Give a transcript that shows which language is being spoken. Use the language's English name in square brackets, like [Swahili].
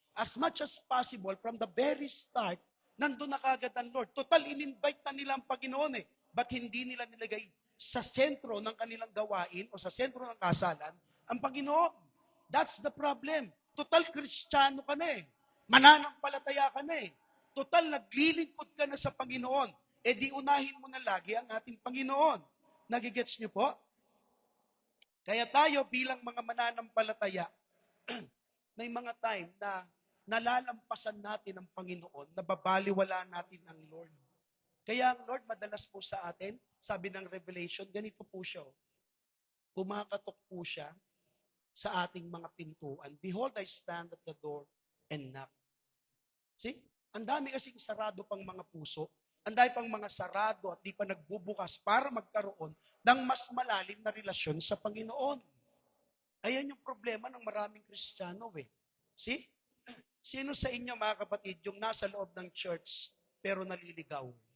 [English] As much as possible, from the very start, [Filipino] nandun na kagad ang [English] Lord. [Filipino] Total, in-invite na nila ang Panginoon eh. Ba't hindi nila nilagay sa sentro ng kanilang gawain o sa sentro ng kasalan ang Panginoon? [English] That's the problem. [Filipino] Total, Kristiyano ka na eh. Mananampalataya ka na eh. Total, naglilingkod ka na sa Panginoon. E di unahin mo na lagi ang ating Panginoon. Nagigets niyo po? Kaya tayo bilang mga mananampalataya, may mga time na nalalampasan natin ang Panginoon, nababaliwala natin ang Lord. Kaya ang Lord madalas po sa atin, sabi ng Revelation, ganito po siya. Kumakatok po siya sa ating mga pintuan. [English] Behold, I stand at the door and knock. See? [Filipino] Ang dami kasing sarado pang mga puso. Ang dami pang mga sarado at di pa nagbubukas para magkaroon ng mas malalim na relasyon sa Panginoon. Ayan yung problema ng maraming Kristiyano eh. See? Sino sa inyo mga kapatid yung nasa loob ng church pero naliligaw?